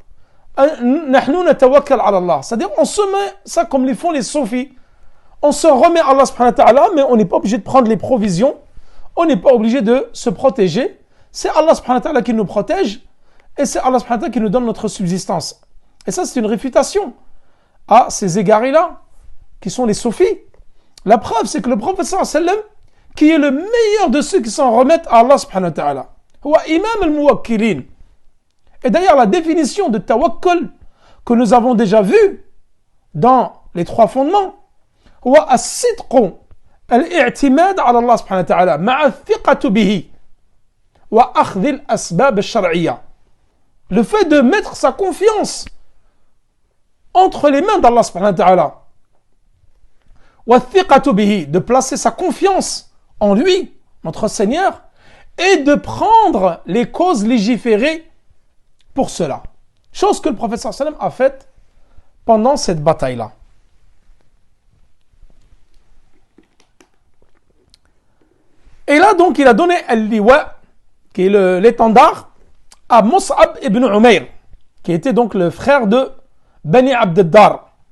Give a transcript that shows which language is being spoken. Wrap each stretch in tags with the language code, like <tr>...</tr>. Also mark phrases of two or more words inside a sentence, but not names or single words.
<fr>C'est-à-dire, on se met, ça comme les font les soufis, on se remet à Allah</fr> <ar>سبحانه وتعالى,</ar> <fr>mais on n'est pas obligé de prendre les provisions, on n'est pas obligé de se protéger. C'est Allah</fr> <ar>سبحانه وتعالى</ar> <fr>qui nous protège, et c'est Allah</fr> <ar>سبحانه وتعالى</ar> <fr>qui nous donne notre subsistance. Et ça, c'est une réfutation à ces égarés-là, qui sont les soufis. La preuve, c'est que le prophète</fr> <ar>صلى الله عليه وسلم,</ar> <fr>qui est le meilleur de ceux qui s'en remettent à Allah</fr> <ar>سبحانه وتعالى, هو إمام المتوكلين.</ar> <fr>Et d'ailleurs, la définition de tawakkul que nous avons déjà vue dans les 3 fondements,</fr> <ar>هو الصدق الاعتماد على الله سبحانه وتعالى مع ثقة به وأخذ الأسباب الشرعية.</ar> <fr>Le fait de mettre sa confiance entre les mains d'Allah</fr> <ar>سبحانه وتعالى وثقة به,</ar> <fr>de placer sa confiance en lui, notre Seigneur, et de prendre les causes légiférées pour cela. Chose que le prophète</fr> <ar>صلى الله عليه وسلم</ar> <fr>a faite pendant cette bataille-là. Et là, donc, il a donné al-liwa, qui est l'étendard, à Mus'ab ibn Umayr, qui était donc le frère de Bani Abd-Dar.</fr>